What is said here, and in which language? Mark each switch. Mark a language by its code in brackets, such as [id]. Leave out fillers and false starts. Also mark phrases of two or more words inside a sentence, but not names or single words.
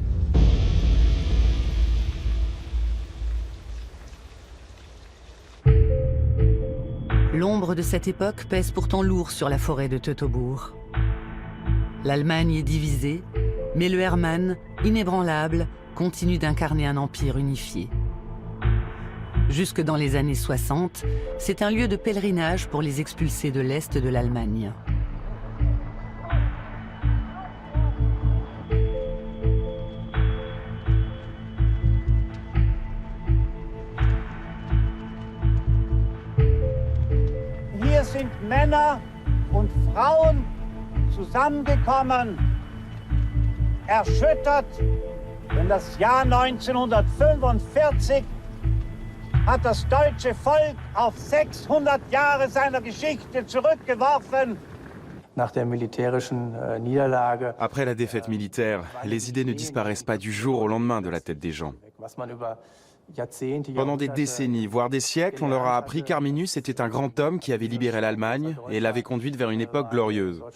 [fr] L'ombre de cette époque pèse pourtant lourd sur la forêt de Teutobourg. L'Allemagne est divisée, mais le Hermann, inébranlable, continue d'incarner un empire unifié. Jusque dans les années 60, c'est un lieu de pèlerinage pour les expulsés de l'Est de l'Allemagne. [de] Hier sind Männer und Frauen zusammengekommen, erschüttert, denn das Jahr 1945 hat das deutsche Volk auf 600 Jahre seiner Geschichte zurückgeworfen. [fr] Après la défaite militaire, les idées ne disparaissent pas du jour au lendemain de la tête des gens. Pendant des décennies, voire des siècles, on leur a appris qu'Arminius était un grand homme qui avait libéré l'Allemagne et l'avait conduite vers une époque glorieuse.